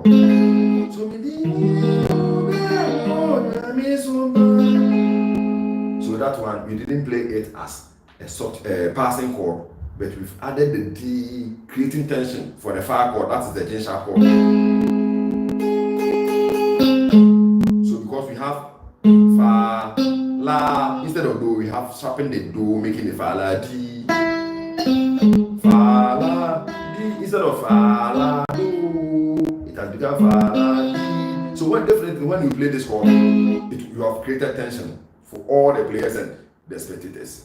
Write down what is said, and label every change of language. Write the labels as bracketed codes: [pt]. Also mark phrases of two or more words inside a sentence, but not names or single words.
[en] So that one, we didn't play it as a soft passing chord, but we've added the D, creating tension for the fa chord. That is the G sharp chord. So because we have fa, la, instead of do, we have sharpened the do, making the fa, la, D, fa, la, D, instead of fa, la, do, it has become fa, la, D. So definitely when you play this chord, you have created tension for all the players and the spectators.